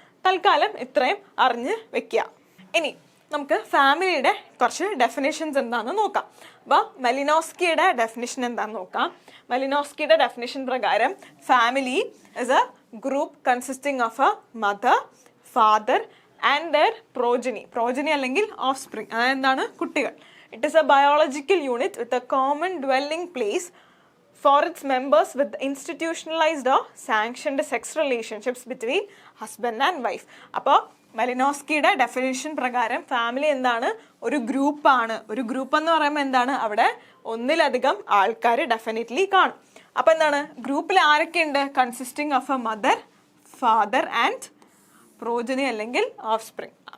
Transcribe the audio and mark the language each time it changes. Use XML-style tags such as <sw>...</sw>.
<ml>തൽക്കാലം ഇത്രയും അറിഞ്ഞ് വെക്കുക. ഇനി നമുക്ക് ഫാമിലിയുടെ കുറച്ച് ഡെഫിനേഷൻസ് എന്താണെന്ന് നോക്കാം.</ml> <en>അപ്പോൾ</en> <ml>മലിനോസ്കിയുടെ ഡെഫിനേഷൻ എന്താണെന്ന് നോക്കാം. മലിനോസ്കിയുടെ ഡെഫിനേഷൻ പ്രകാരം</ml> <en>Family is a group consisting of a mother, father and their progeny അല്ലെങ്കിൽ offspring.</en> <ml>അതായത് എന്താണ്? കുട്ടികൾ.</ml> <en>It is a biological unit with a common dwelling place for its members with institutionalized or sanctioned sex relationships between husband and wife.</en> <ml>അപ്പോൾ മലിനോസ്കിയുടെ definition പ്രകാരം family എന്താണ്? ഒരു ഗ്രൂപ്പാണ്. ഒരു ഗ്രൂപ്പ് എന്ന് പറയുമ്പോൾ എന്താണ്? അവിടെ ഒന്നിലധികം ആൾക്കാർ ഡെഫിനറ്റ്ലി കാണും. അപ്പോൾ എന്താണ്? ഗ്രൂപ്പിൽ ആരൊക്കെ ഉണ്ട്?</ml> <en>Consisting of a mother, father and progeny അല്ലെങ്കിൽ offspring.</en>